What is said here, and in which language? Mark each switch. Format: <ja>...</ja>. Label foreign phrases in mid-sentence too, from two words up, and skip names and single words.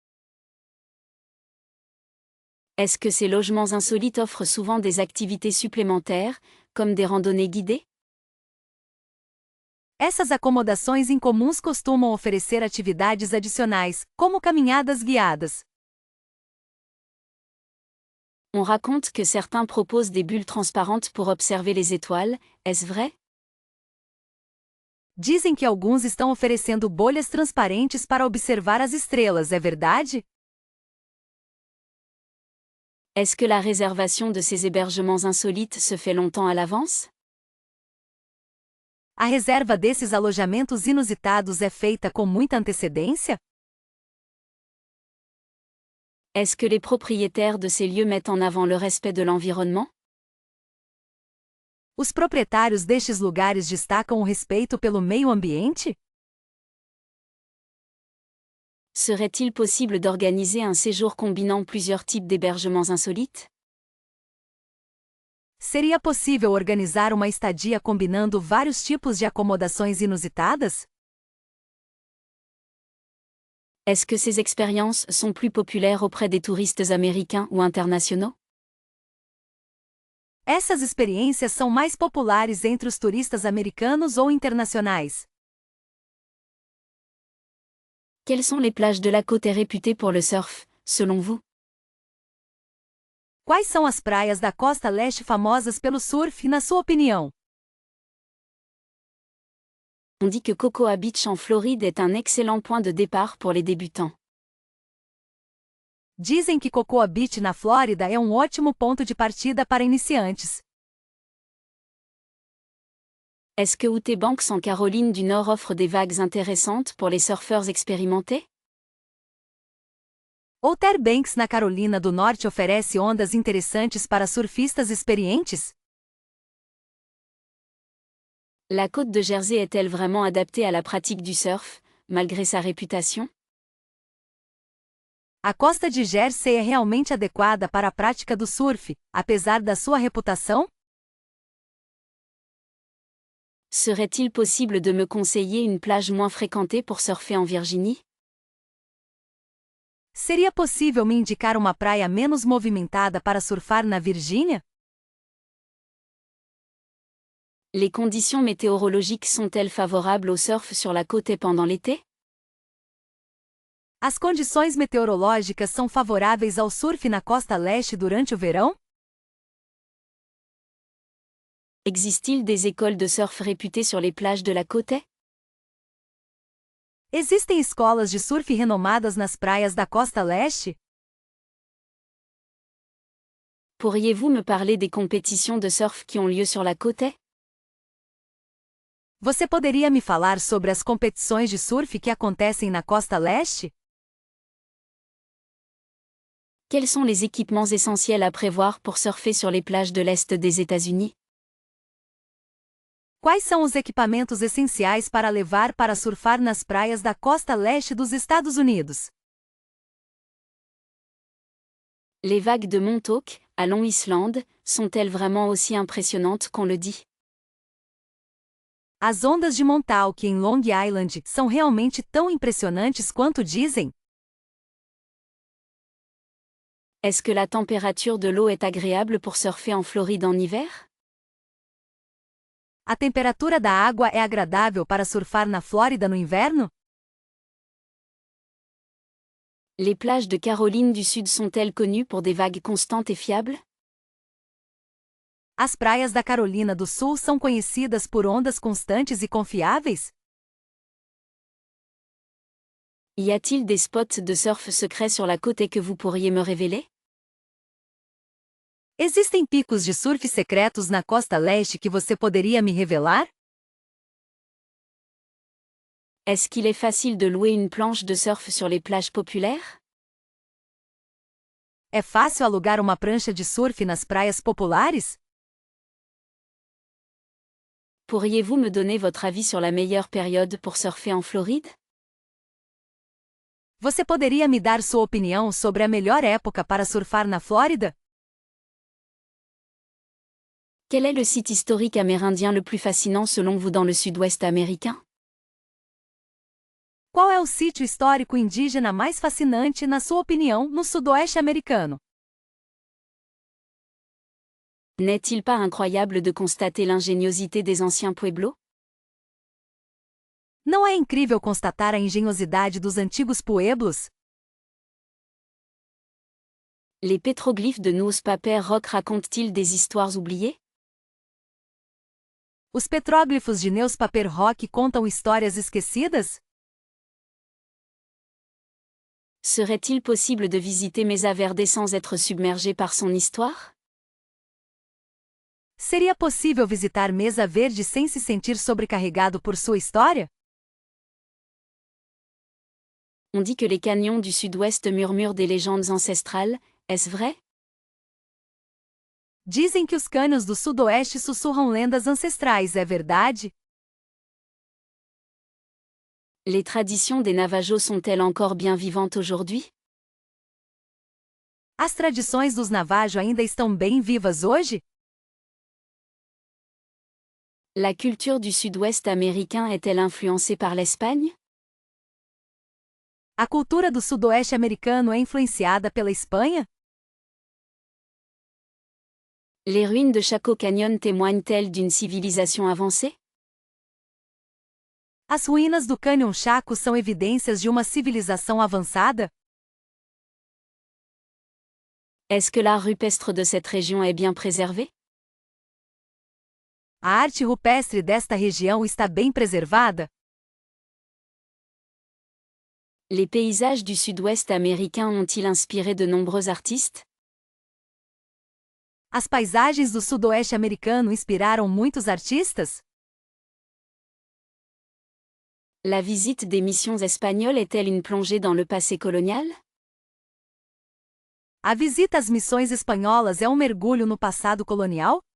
<fr>Est-ce que ces logements insolites offrent souvent des activités supplémentaires, comme des randonnées guidées?</fr> <pt>Essas acomodações incomuns costumam oferecer atividades adicionais, como caminhadas guiadas.</pt> <fr>On raconte que certains proposent des bulles transparentes pour observer les étoiles, est-ce vrai?</fr> <pt>Dizem que alguns estão oferecendo bolhas transparentes para observar as estrelas, é verdade?</pt> <fr>Est-ce que la réservation de ces hébergements insolites se fait longtemps à l'avance?</fr> <pt>A reserva desses alojamentos inusitados é feita com muita antecedência?</pt> <fr>Est-ce que les propriétaires de ces lieux mettent en avant le respect de l'environnement?</fr> <pt>Os proprietários destes lugares destacam o respeito pelo meio ambiente?</pt> <fr>Serait-il possible d'organiser un séjour combinant plusieurs types d'hébergements insolites?</fr> <pt>Seria possível organizar uma estadia combinando vários tipos de acomodações inusitadas?</pt> <fr>Est-ce que ces expériences sont plus populaires auprès des touristes américains ou internationaux?</fr> <pt>Essas experiências são mais populares entre os turistas americanos ou internacionais?</pt> <fr>Quelles sont les plages de la côte réputées pour le surf, selon vous?</fr> <pt>Quais são as praias da costa leste famosas pelo surf, na sua opinião?</pt> <fr>On dit que Cocoa Beach en Floride est un excellent point de départ pour les débutants.</fr> <pt>Dizem que Cocoa Beach na Flórida é um ótimo ponto de partida para iniciantes.</pt> <fr>Est-ce que Outer Banks en Caroline du Nord offre des vagues intéressantes pour les surfeurs expérimentés?</fr> <pt>Outer Banks na Carolina do Norte oferece ondas interessantes para surfistas experientes?</pt> <fr>La côte de Jersey est-elle vraiment adaptée à la pratique du surf, malgré sa réputation?</fr> <pt>A costa de Jersey é realmente adequada para a prática do surf, apesar da sua reputação?</pt> <fr>Serait-il possible de me conseiller une plage moins fréquentée pour surfer en Virginie?</fr> <pt>Seria possível me indicar uma praia menos movimentada para surfar na Virgínia?</pt> <fr>Les conditions météorologiques sont-elles favorables au surf sur la côte pendant l'été?</fr> <pt>As condições meteorológicas são favoráveis ao surf na costa leste durante o verão?</pt> <fr>Existe-t-il des écoles de surf réputées sur les plages de la côte?</fr> <pt>Existem escolas de surf renomadas nas praias da costa leste?</pt> <fr>Pourriez-vous me parler des compétitions de surf qui ont lieu sur la côte?</fr> <pt>Você poderia me falar sobre as competições de surf que acontecem na costa leste?</pt> <fr>Quels sont les équipements essentiels à prévoir pour surfer sur les plages de l'Est des États-Unis?</fr> <pt>Quais são os equipamentos essenciais para levar para surfar nas praias da costa leste dos Estados Unidos?</pt> <fr>Les vagues de Montauk, à Long Island, sont-elles vraiment aussi impressionnantes qu'on le dit?</fr> <pt>As ondas de Montauk em Long Island são realmente tão impressionantes quanto dizem?</pt> <fr>Est-ce que la température de l'eau est agréable pour surfer en Floride en hiver?</fr> <pt>A temperatura da água é agradável para surfar na Flórida no inverno?</pt> <fr>Les plages de Caroline du Sud sont-elles connues pour des vagues constantes et fiables?</fr> <pt>As praias da Carolina do Sul são conhecidas por ondas constantes e confiáveis?</pt> <fr>Y a-t-il des spots de surf secrets sur la côte que vous pourriez me révéler?</fr> <pt>Existem picos de surf secretos na costa leste que você poderia me revelar?</pt> <fr>Est-ce qu'il est facile de louer une planche de surf sur les plages populaires?</fr> <pt>É fácil alugar uma prancha de surf nas praias populares?</pt> <fr>Pourriez-vous me donner votre avis sur la meilleure période pour surfer en Floride?</fr> <pt>Você poderia me dar sua opinião sobre a melhor época para surfar na Flórida?</pt> <fr>Quel est le site historique amérindien le plus fascinant selon vous dans le sud-ouest américain?</fr> <pt>Qual é o sítio histórico indígena mais fascinante, na sua opinião, no sudoeste americano?</pt> <fr>N'est-il pas incroyable de constater l'ingéniosité des anciens pueblos?</fr> <pt>Não é incrível constatar a engenhosidade dos antigos pueblos?</pt> <fr>Les pétroglyphes de Noos Paper Rock racontent-ils des histoires oubliées?</fr> <pt>Os petróglifos de Neus Paper Rock contam histórias esquecidas?</pt> <fr>Serait-il possible de visiter Mesa Verde sans être submergé par son histoire?</fr> <pt>Seria possível visitar Mesa Verde sem se sentir sobrecarregado por sua história?</pt> <fr>On dit que les canyons du sud-ouest murmurent des légendes ancestrales, est-ce vrai?</fr> <pt>Dizem que os cânions do sudoeste sussurram lendas ancestrais, é verdade?</pt> <fr>Les traditions des Navajos sont-elles encore bien vivantes aujourd'hui?</fr> <pt>As tradições dos Navajo ainda estão bem vivas hoje?</pt> <fr>La culture du sud-ouest américain est-elle influencée par l'Espagne?</fr> <pt>A cultura do sudoeste americano é influenciada pela Espanha?</pt> <fr>Les ruines de Chaco Canyon témoignent-elles d'une civilisation avancée?</fr> <pt>As ruínas do Cânion Chaco são evidências de uma civilização avançada?</pt> <fr>Est-ce que l'art rupestre de cette région est bien préservé?</fr> <pt>A arte rupestre desta região está bem preservada?</pt> <fr>Les paysages du sud-ouest américain ont-ils inspiré de nombreux artistes?</fr> <pt>As paisagens do sudoeste americano inspiraram muitos artistas?</pt> <fr>La visite des missions espagnoles est-elle une plongée dans le passé colonial?</fr> <pt>A visita às missões espanholas é um mergulho no passado colonial?</pt>